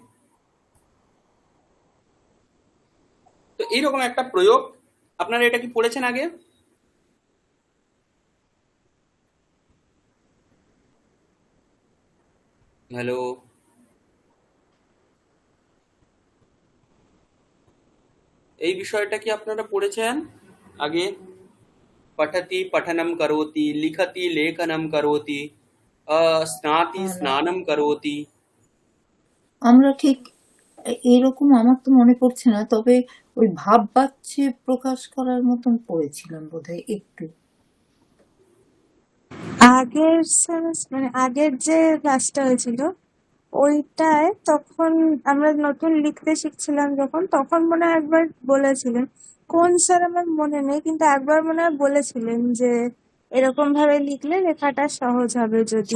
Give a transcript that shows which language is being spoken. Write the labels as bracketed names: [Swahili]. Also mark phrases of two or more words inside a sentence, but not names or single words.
[Bangla] তো এইরকম একটা প্রয়োগ, আপনারা এটা কি পড়েছেন আগে? হ্যালো, এই বিষয়টা কি আপনারা পড়েছেন আগে? [Sanskrit] पठति पठनं करोति, लिखति लेखनं करोति, स्नाति [Bangla] না, [Sanskrit] स्नानं करोति। [Bangla] আমরা ঠিক এরকম আমার তো মনে পড়ছে না, তবে ওই ভাব বাচ্চে প্রকাশ করার মতন পড়েছিলাম বোধহয় একটু। আগের মানে আগের যে ক্লাসটা হয়েছিল ওইটায় তখন আমরা নতুন লিখতে শিখছিলাম যখন, তখন মনে হয় একবার বলেছিলেন, কোন স্যার আমার মনে নেই, কিন্তু একবার মনে হয় বলেছিলেন যে এরকম ভাবে লিখলে লেখাটা সহজ হবে যদি।